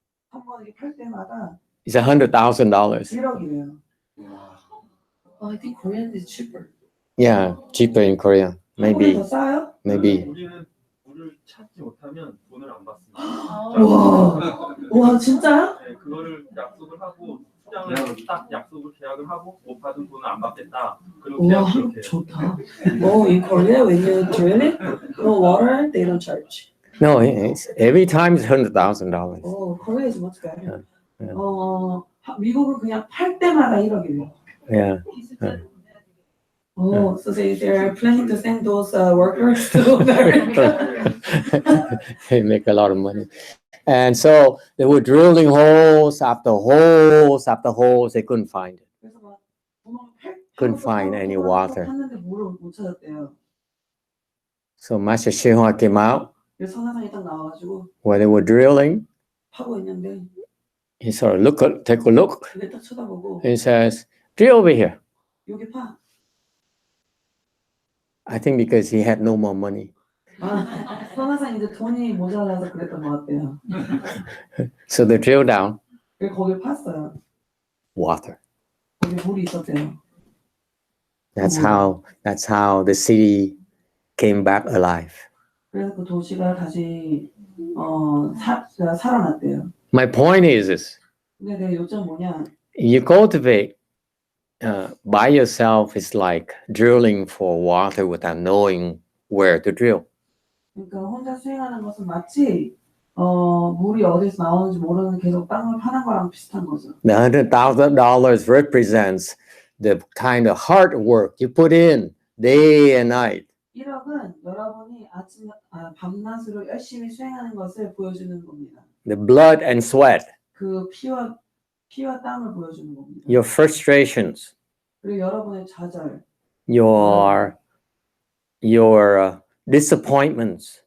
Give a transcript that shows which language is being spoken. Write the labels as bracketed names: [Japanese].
[Korean] 한번 이렇게 팔 때마다 [English] it's $100,000. [Korean] 1억이래요. [English] I think Korean is cheaper. Yeah, cheaper in Korea. Maybe. [Korean] 더 싸요? [English] Maybe. [Korean] 우리는 물을 찾지 못하면 돈을 안 받습니다. 와 진짜요? 네, 그거를 약속을 하고 시장에서 딱 약속을 계약을 하고 못 받은 돈을 안 받겠다. 그리고 와 계약 그렇게 해요. 좋다. [English] In Korea when you drill it, no water, they don't charge. No, every time it's $100,000. Korea is much better. Yeah. [Korean] 미국은 그냥 팔 때마다 1억이래요. [English] Yeah. So they're planning to send those workers to America. They make a lot of money. And so they were drilling holes after holes after holes. They couldn't find it. Couldn't find any water. [Korean] 팠는데 물을 못 찾았대요. [English] So Master YongHua came out [Korean] 그래서 선화상이 딱 나와가지고 [English] where they were drilling. [Korean] 파고 있는데 [English] He sort of take a look. [Korean] 그게 딱 쳐다보고 [English] He says, drill over here. [Korean] 여기 파. [English] I think because he had no more money. [Korean] 선화상 이제 돈이 모자라서 그랬던 것 같아요. [English] So they drilled down. [Korean] 그래서 거길 팠어요. [English] Water. [Korean] 거기 물이 있었대요. [English] That's how the city came back alive. [Korean] 그래서 그 도시가 다시 살아났대요. [English] My point is this. [Korean] 근데 내 요점 뭐냐? [English] You cultivate by yourself is like drilling for water without knowing where to drill. [Korean] 그러니까 혼자 수행하는 것은 마치 물이 어디서 나오는지 모르는 계속 땅을 파는 거랑 비슷한 거죠. [English] The $100,000 represents the kind of hard work you put in day and night. [Korean] 1억은 여러분이 밤낮으로 열심히 수행하는 것을 보여주는 겁니다. [English] The blood and sweat. [Korean] 그 피와 땀을 보여주는 겁니다. [English] Your frustrations. [Korean] 그리고 여러분의 좌절, [English] Your disappointments.